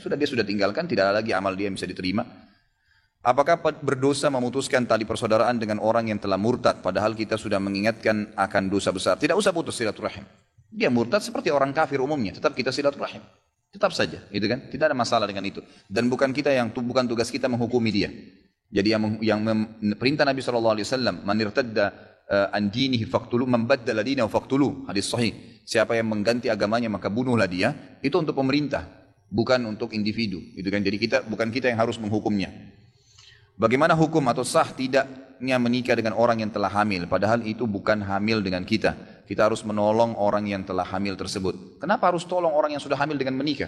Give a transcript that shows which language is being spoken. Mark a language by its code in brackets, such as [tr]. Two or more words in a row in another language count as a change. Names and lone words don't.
[id] Dia sudah tinggalkan, tidak ada lagi amal dia yang bisa diterima. Apakah berdosa memutuskan tali persaudaraan dengan orang yang telah murtad? Padahal kita sudah mengingatkan akan dosa besar. Tidak usah putus silaturahim. Dia murtad seperti orang kafir umumnya. Tetap kita silaturahim. Tetap saja, gitu kan? Tidak ada masalah dengan itu. Dan bukan tugas kita menghukumi dia. Jadi yang perintah Nabi SAW, [ar] من ارتد عن دينه فاقتلوه من بدل دينه فاقتلوه. [id] Hadis sahih. Siapa yang mengganti agamanya maka bunuhlah dia. Itu untuk pemerintah, bukan untuk individu, gitu kan? Jadi bukan kita yang harus menghukumnya. Bagaimana hukum atau sah tidaknya menikah dengan orang yang telah hamil, padahal itu bukan hamil dengan kita. Kita harus menolong orang yang telah hamil tersebut. Kenapa harus tolong orang yang sudah hamil dengan menikah?